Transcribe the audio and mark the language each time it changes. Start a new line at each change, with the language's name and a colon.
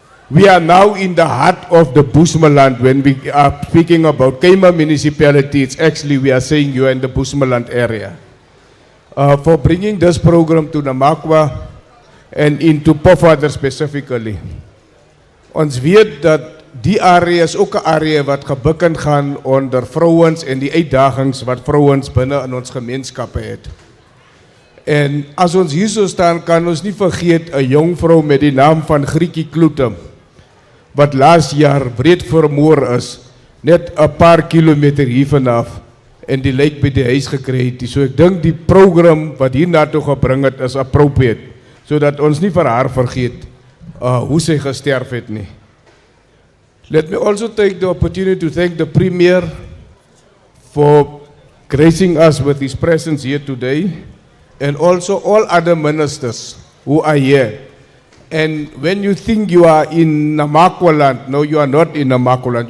English: We are now in the heart of the Bushmaland. When we are speaking about Kema municipality, it's actually we are saying you are in the Bushmaland area. For bringing this program to Namakwa and into Pofadder specifically.
Afrikaans: Ons weet dat die area is ook 'n area wat gebukken gaan onder vrouens en die uitdagings wat vrouens binne in ons gemeenskappe het. En as ons hier so staan, kan ons nie vergeet 'n jong vrou met die naam van Grietjie Kloete wat laas jaar breed vermoor is, net 'n paar kilometer hier vanaf en die lijk by die huis gekry het. So ek dink die program wat hier na toe gebring het is appropriate, sodat ons nie vir haar vergeet hoe sy gesterf het nie.
English: Let me also take the opportunity to thank the Premier for gracing us with his presence here today, and also all other ministers who are here. And when you think you are in Namakwaland, no, you are not in Namakwaland.